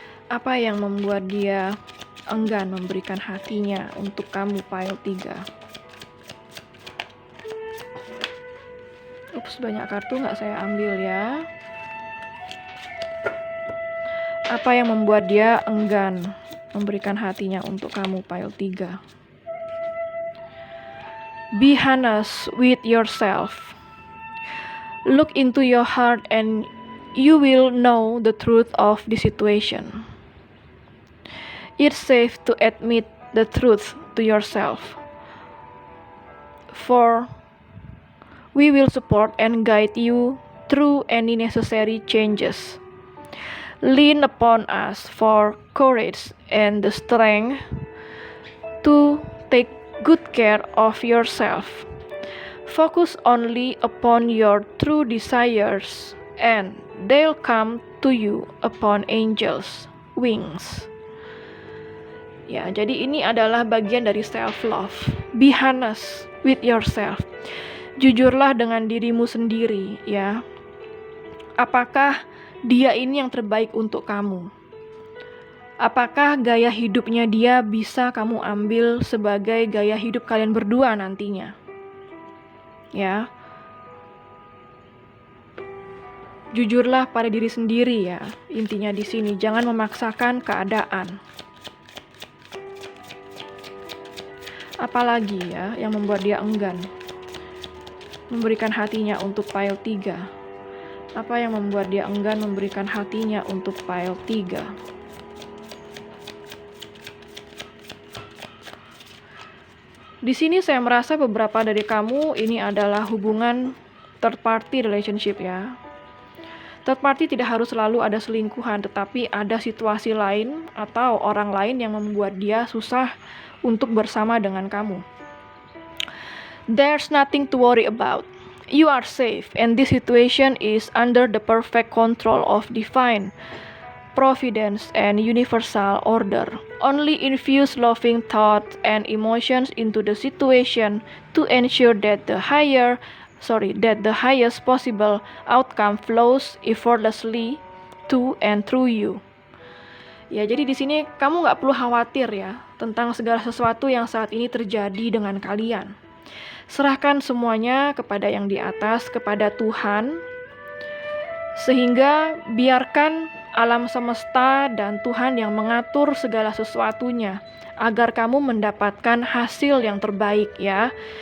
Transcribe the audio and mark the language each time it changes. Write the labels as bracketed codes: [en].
[id] Apa yang membuat dia enggan memberikan hatinya untuk kamu, pile 3. Ups, banyak kartu nggak saya ambil ya. Apa yang membuat dia enggan memberikan hatinya untuk kamu, pile 3. [en] Be honest with yourself. Look into your heart and you will know the truth of the situation. It's safe to admit the truth to yourself. For we will support and guide you through any necessary changes. Lean upon us for courage and the strength to take good care of yourself. Focus only upon your true desires and they'll come to you upon angels' wings. [id] Ya, jadi ini adalah bagian dari self-love. [en] Be honest with yourself. [id] Jujurlah dengan dirimu sendiri, ya. Apakah dia ini yang terbaik untuk kamu? Apakah gaya hidupnya dia bisa kamu ambil sebagai gaya hidup kalian berdua nantinya? Ya. Jujurlah pada diri sendiri ya. Intinya di sini jangan memaksakan keadaan. Apalagi ya yang membuat dia enggan memberikan hatinya untuk pile 3? Apa yang membuat dia enggan memberikan hatinya untuk pile 3? Di sini saya merasa beberapa dari kamu ini adalah hubungan third party relationship ya. Third party tidak harus selalu ada selingkuhan, tetapi ada situasi lain atau orang lain yang membuat dia susah untuk bersama dengan kamu. [en] There's nothing to worry about. You are safe and this situation is under the perfect control of divine providence and universal order. Only infuse loving thoughts and emotions into the situation to ensure that the highest possible outcome flows effortlessly to and through you. [id] Ya, jadi di sini kamu nggak perlu khawatir ya tentang segala sesuatu yang saat ini terjadi dengan kalian. Serahkan semuanya kepada yang di atas, kepada Tuhan, sehingga biarkan alam semesta dan Tuhan yang mengatur segala sesuatunya agar kamu mendapatkan hasil yang terbaik ya.